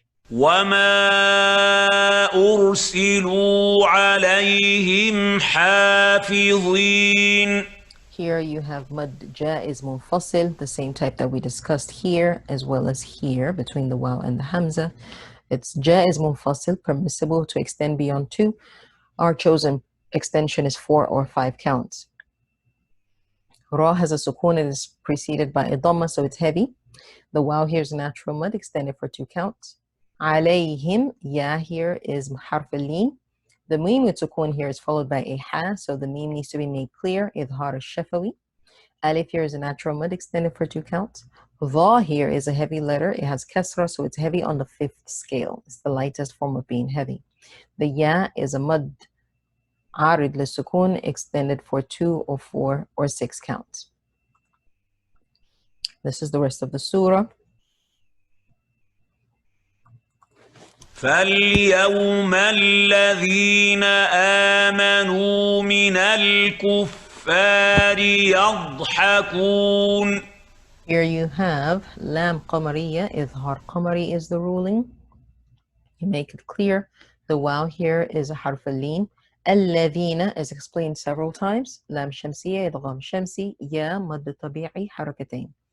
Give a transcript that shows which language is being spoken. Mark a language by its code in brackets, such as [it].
[ar] وما أرسلوا عليهم حافظين. [en] Here you have mad jaiz munfasil, the same type that we discussed here as well as here between the waw and the hamza. It's jaiz munfasil, permissible to extend beyond 2. Our chosen extension is 4 or 5 counts. Ra has a sukoon, it is preceded by a dhamma, so it's heavy. The waw here is natural mud, extended for 2 counts. Alayhim, ya here is harf al-lin. The meme with sukoon here is followed by a ha, so the meme needs to be made clear, idhar al-shafawi. Alif here is a natural mud, extended for 2 counts. Dha here is a heavy letter, it has kasra, so it's heavy on the 5th scale. It's the lightest form of being heavy. The ya is a mud arid lisukun, extended for 2 or 4 or 6 counts. This is the rest of the surah. [ar] فاليوم الذين آمنوا من الكفار يضحكون. [en] Here you have lam qamariya, idhar qamari is the ruling. You make it clear. The waw here is a harf al-lin. الذين is explained several times. [ar] Lam shamsiya, idgham shamsi, ya mad tabi'i, harakatain.